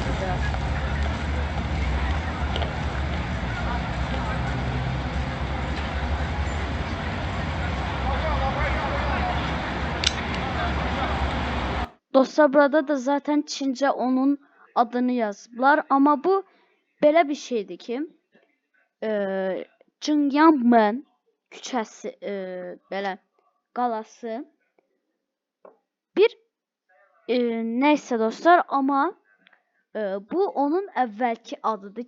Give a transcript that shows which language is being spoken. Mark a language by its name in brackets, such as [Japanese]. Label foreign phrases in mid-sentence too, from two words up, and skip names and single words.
[Turkish] Dostlar burada da zaten Çince onun adını yazdılar. [Azerbaijani] Ama bu belə bir şeydir ki Jingyanmen küçəsi belə qalası bir neyse dostlar ama bu onun əvvəlki adıdır.